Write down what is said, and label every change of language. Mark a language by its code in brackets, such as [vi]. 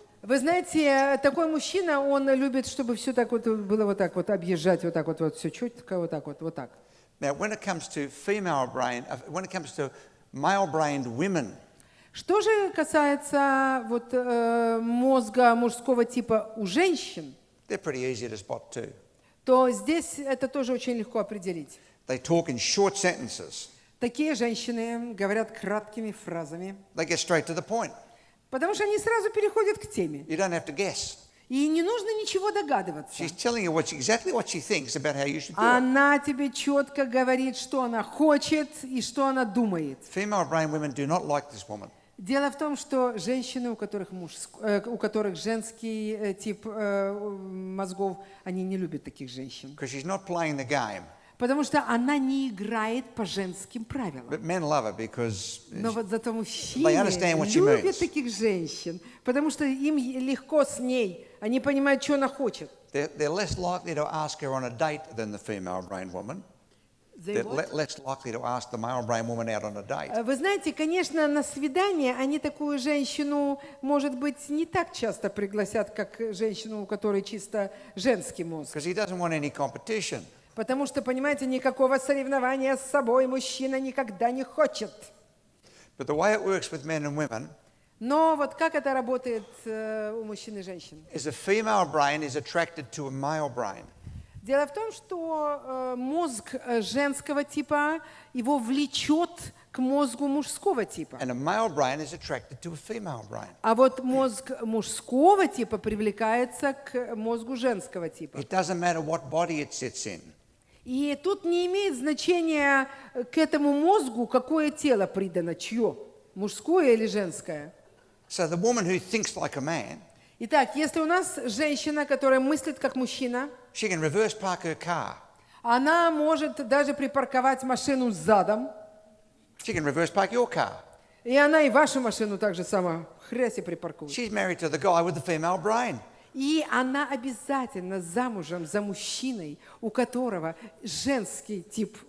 [ru] Вы знаете, такой мужчина, он любит, чтобы все так вот было вот так вот, объезжать вот так вот все четко, вот так вот, вот так. [en] Now, when it comes to when it comes to male-brained women, [ru] Что же касается вот мозга мужского типа у женщин, [en] they're pretty easy to spot too. [ru] то здесь это тоже очень легко определить. [en] They talk in short sentences. [ru] Такие женщины говорят краткими фразами, [en] They get straight to the point. [ru] потому что они сразу переходят к теме. [en] You don't have to guess. [ru] И не нужно ничего догадываться. [en] She's telling you exactly what she thinks about how you should do it. [ru] Она тебе четко говорит, что она хочет и что она думает. [en] Female brain women do not like this woman. [ru] Дело в том, что женщины, у которых женский тип мозгов, они не любят таких женщин. [en] Because she's not playing the game. [ru] Потому что она не играет по женским правилам. [en] But men love her because [ru] Но вот зато [en] they [ru] мужчины [en] understand what she [ru] любят [en] means. [ru] таких женщин, потому что им легко с ней. Они понимают, что она хочет. [en] They're less likely to ask her on a date than the female brain woman. They're less likely to ask the male brain woman out on a date. [ru] Вы знаете, конечно, на свидание они такую женщину, может быть, не так часто пригласят, как женщину, у которой чисто женский мозг. [en] Because he doesn't want any competition. [ru] Потому что, понимаете, никакого соревнования с собой мужчина никогда не хочет. [en] But the way it works with men and women [ru] Но вот как это работает у мужчин и женщин? [en] is a female brain is attracted to a male brain. [ru] Дело в том, что мозг женского типа его влечет к мозгу мужского типа. [en] And a male brain is attracted to a female brain. [ru] А вот мозг мужского типа привлекается к мозгу женского типа. [en] It doesn't matter what body it sits in. [ru] И тут не имеет значения к этому мозгу, какое тело придано, чье, мужское или женское. [en] So the woman who thinks like a man, [ru] Итак, если у нас женщина, которая мыслит как мужчина, [en] she can reverse park her car. [ru] она может даже припарковать машину задом, [en] She can reverse park your car. [ru] и она и вашу машину так же само хрясь и припаркует. [en] She's married to the guy with the female brain. [ru] И она обязательно замужем за мужчиной, у которого женский тип